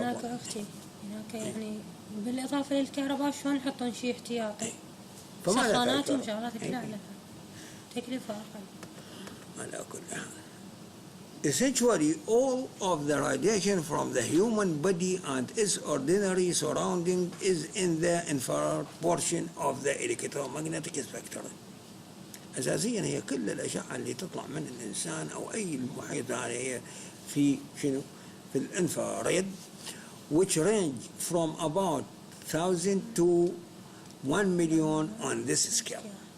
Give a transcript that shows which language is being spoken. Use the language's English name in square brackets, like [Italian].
[Arabic] هناك اختي هناك يعني بالاضافه للكهرباء شلون نحطون شيء احتياطي، سخانات وشغلات كلها على تكلفه اقل. على كل حال [English] essentially all of the radiation from the human body and its ordinary surrounding is in the infrared portion of the electromagnetic spectrum. [Arabic] أساسيا هي كل الأشعة اللي تطلع من الإنسان أو أي المحيط هي في شنو؟ في الانفراريد [English] which range from about 1,000 to 1 million on this scale.